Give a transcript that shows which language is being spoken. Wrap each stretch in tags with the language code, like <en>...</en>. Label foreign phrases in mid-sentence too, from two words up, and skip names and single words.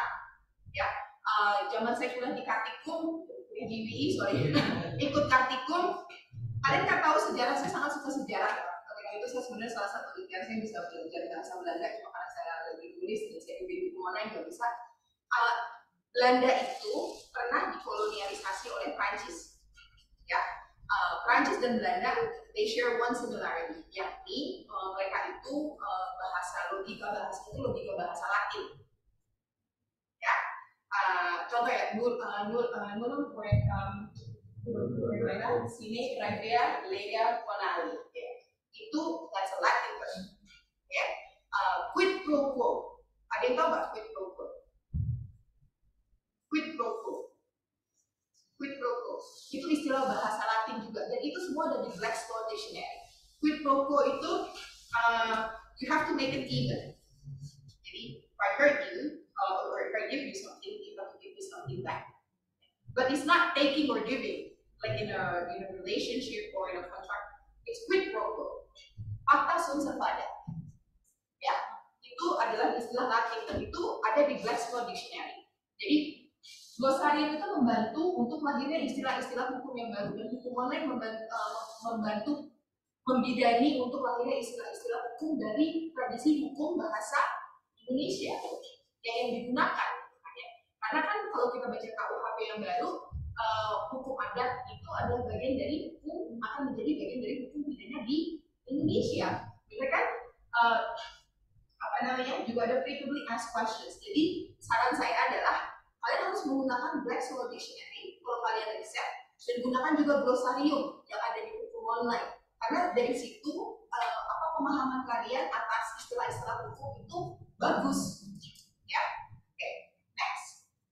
<id>Ya, zaman saya kuliah di Kartikum, di GBI, ikut Kartikum, kalian kan tahu sejarah, saya sangat suka sejarah. Ketika itu saya sebenarnya salah satu impian saya bisa belajar bahasa Belanda, cuma karena saya lagi tulis dan saya di mana nggak bisa. Belanda itu pernah dikolonialisasi oleh Prancis. Ya, Prancis dan Belanda</id> <en>they share one similarity,</en> <id>yakni mereka itu logika bahasa Latin. Ya, contoh ya,</id> <la>nulum sine pravia lega konali.</la> <en>Itu that's a Latin word.</en> <id>Ya,</id> <la>quid pro quo.</la> <id>Ada yang tahu nggak</id> <la>quid pro quo? Quid pro quo. Quid pro quo</la> <id>itu istilah bahasa Latin itu semua ada di Black's Law Dictionary.</id> <la>Quid pro quo</la> <en>itu you have to make it even. Jadi if I hurt you or if I give you something, you have to give me something back. But it's not taking or giving like in a relationship or in a contract.</en> <la>It's quid pro quo. Pacta sunt servanda.</la> <id>Ya, itu adalah istilah Latin dan itu ada di Black's Law Dictionary. Jadi glosarium itu membantu untuk lahirnya istilah-istilah hukum yang baru dan hukum online membantu membidani untuk lahirnya istilah-istilah hukum dari tradisi hukum bahasa Indonesia yang digunakan. Karena kan kalau kita baca KUHP yang baru, hukum adat itu adalah bagian dari hukum, akan menjadi bagian dari hukum pidana di Indonesia. Benar kan? Juga ada</id> <en>frequently asked questions.</en> <id>Jadi saran saya adalah kalian harus menggunakan Black's Law Dictionary kalau kalian accept, dan gunakan juga glosarium yang ada di hukum online. Karena dari situ pemahaman kalian atas istilah-istilah hukum itu bagus. Ya, oke, next.</id>